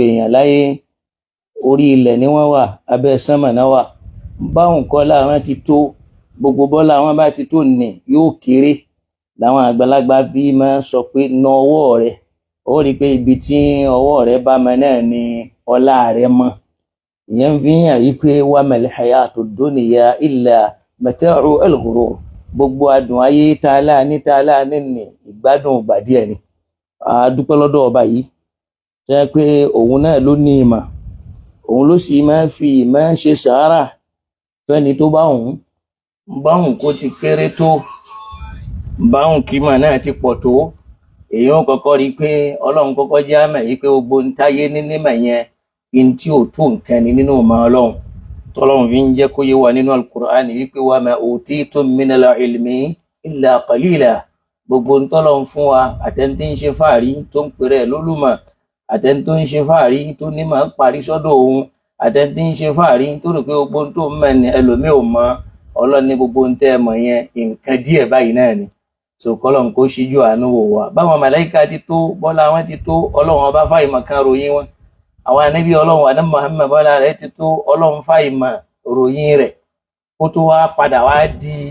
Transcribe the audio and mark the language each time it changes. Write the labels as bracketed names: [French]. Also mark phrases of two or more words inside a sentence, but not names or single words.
[Yoruba] èèyàn láyé orí ilẹ̀ ni wọ́n wà abẹ́ sámà náà wà báwọn kọ́ láwọn ti tó gbogbo bọ́lá wọn bá ti tó nì yóò kéré làwọn àgbàlagbà bí máa sọ pé na ọwọ́ rẹ̀ ó rí i pé ibi tí ọwọ́ rẹ̀ bá mọ náà ni ọlá rẹ̀ mọ́ ìyẹn fi hàn yí pé [Arabic] وما الحياة الدنيا إلا متاع الغرور [Yoruba] gbogbo adùn ayé tààlà ní ìgbádùn ìgbà díẹ̀ ni a dúpẹ́ lọ́dọ̀ ọba yìí jẹ́ pé òun náà ló ní ìmọ̀ òun ló sì máa fi ìmọ̀ ṣe sàárà fẹ́ni tó báhùn kó ti kéré tó báhùn kímọ̀ náà ti pọ̀ tó èèyàn kọ́kọ́ rí pé Ọlọ́run kọ́kọ́ jẹ́ àmọ̀ yìí pé gbogbo ń táyé nímọ̀ yẹn in tí ò tó nǹkan ni nínú ọmọ Ọlọ́run tọ́lọ́run fi ń jẹ́ kó yé wa nínú al-Qur'an wípé [Arabic] وما أوتيتم من العلم إلا قليلا [Yoruba] gbogbo ń tọ́lọ́run fún wa àtẹ̀ntí ń ṣe fàárí tó ń pèrè lólùmọ̀ àtẹ̀ntí tó ń ṣe fàárí tó nímọ̀ parí sọ́dọ̀ òun àtẹ̀ntí ń ṣe fàárí tó rò pé gbogbo ń tó mọ̀ ní ẹlòmíì ò mọ̀ Ọlọ́run ní gbogbo ń tẹ́ mọ̀ yẹn nǹkan díẹ̀ báyìí náà ni so kọ́lọ́run kó ṣíjú àánú wò wá báwọn màláíkà ti tó bọ́lá wọn ti tó Ọlọ́run ọba fáìmọ̀ kan ròyìn wọn àwọn ànábì Ọlọ́run ànábì Muhammad bọ́lá rẹ̀ ti tó Ọlọ́run fáìmọ̀ ròyìn rẹ̀ kó tó wá padà wá di